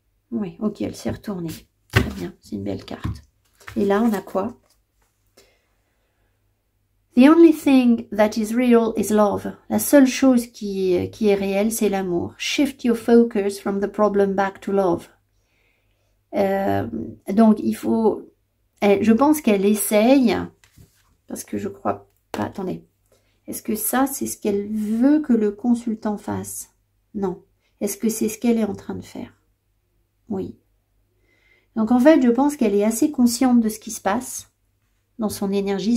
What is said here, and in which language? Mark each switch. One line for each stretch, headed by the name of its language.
French: Oui, ok, elle s'est retournée. Très bien, c'est une belle carte. Et là, on a quoi?
English: The only thing that is real is love.
French: La seule chose qui est réelle, c'est l'amour.
English: Shift your focus from the problem back to love.
French: Donc, il faut... je pense qu'elle essaye, parce que je crois pas... Attendez. Est-ce que ça, c'est ce qu'elle veut que le consultant fasse? Non. Est-ce que c'est ce qu'elle est en train de faire? Oui. Donc, en fait, je pense qu'elle est assez consciente de ce qui se passe dans son énergie.